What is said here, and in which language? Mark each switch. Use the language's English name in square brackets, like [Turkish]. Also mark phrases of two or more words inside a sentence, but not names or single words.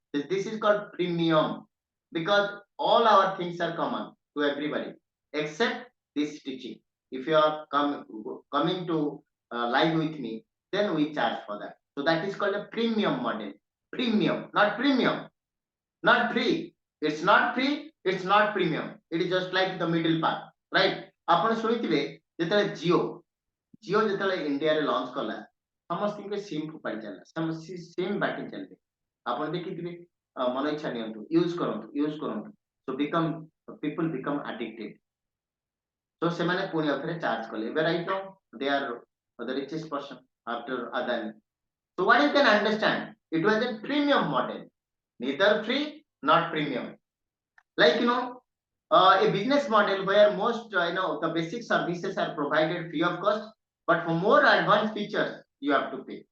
[English] This is called premium because all our things are common to everybody except this teaching. If you are coming to live with me, then we charge for that. So that is called a premium model. Premium, not premium, not free. It's not free, it's not premium. It is just like the middle part, right? [Odia] ଆପଣ ଶୁଣିଥିବେ ଯେତେବେଳେ ଜିଓ ଯେତେବେଳେ ଇଣ୍ଡିଆରେ ଲଞ୍ଚ କଲା ସମସ୍ତଙ୍କୁ ସିମ୍ ଫୋପାଡ଼ି ଚାଲିଲା, ସମସ୍ତେ ସିମ୍ ବାଟି ଚାଲିଲେ। ଆପଣ ଦେଖିଥିବେ ମନ ଇଚ୍ଛା ନିଅନ୍ତୁ, ୟୁଜ କରନ୍ତୁ। [English] So people become addicted. [Odia] So ସେମାନେ ପୁଣି ଆଉଥରେ ଚାର୍ଜ କଲେ। ଏବେ [English] right now they are the richest person after Adani. So what you can understand, it was a premium model, neither free not premium. Like a business model where most the basic services are provided free of cost, but for more advanced features you have to pay.